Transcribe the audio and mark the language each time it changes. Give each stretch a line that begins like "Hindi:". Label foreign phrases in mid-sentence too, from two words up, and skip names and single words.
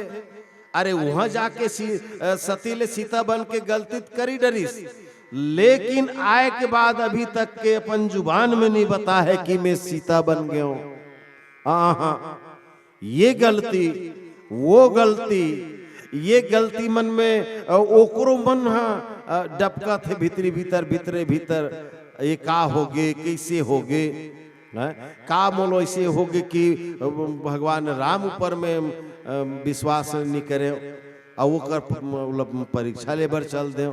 Chhattisgarhi: अरे वहां जाके सती ले सीता बन के गलती करी डरीस, लेकिन आए के बाद अभी तक के अपन जुबान में नहीं बता है कि मैं सीता बन गया हूं। ये गलती वो गलती, ये गलती मन में ओकरो मन डबका थे भीतरी भीतर भीतरे भीतर, ये का होगे कैसे होगे, का मोलो ऐसे होगे कि भगवान राम ऊपर में विश्वास नहीं करे और वो कर परीक्षा लेबर चल दे।